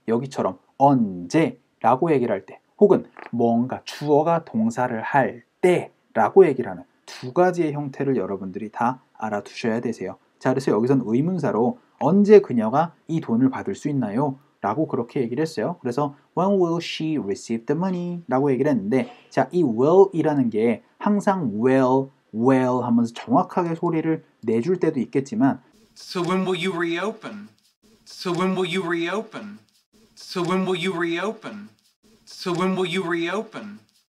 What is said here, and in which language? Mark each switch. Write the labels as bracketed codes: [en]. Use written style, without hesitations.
[ko] 여기처럼 언제 라고 얘기를 할 때 혹은 뭔가 주어가 동사를 할 때 라고 얘기를 하는 두 가지의 형태를 여러분들이 다 알아두셔야 되세요. 자, 그래서 여기서는 의문사로 언제 그녀가 이 돈을 받을 수 있나요? 라고 그렇게 얘기를 했어요. [en] 그래서 When will she receive the money? [ko] 라고 얘기를 했는데 자, 이 will 이라는 게 항상 well 하면서 정확하게 소리를 내줄 때도 있겠지만 [en] So when will you reopen? So when will you reopen? So when will you reopen? So when will you reopen?